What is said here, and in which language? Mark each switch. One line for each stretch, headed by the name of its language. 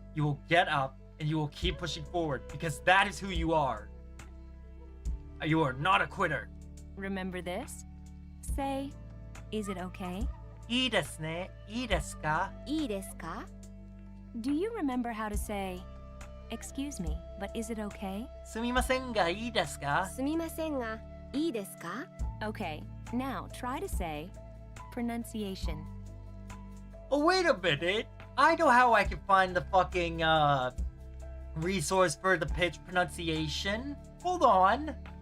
English: You will get up and you will keep pushing forward because that is who you are. You are not a quitter. Remember this? Say, is it okay?
Japanese: いいですね。いいですか？いいですか
English: Do you remember how to say, excuse me, but is it okay?
Japanese: すみませんがいいですか？すみませんがいいですか
English: Okay, now try to say, pronunciation. Oh, wait a minute. I know how I can find the fucking, resource for the pitch pronunciation. Hold on.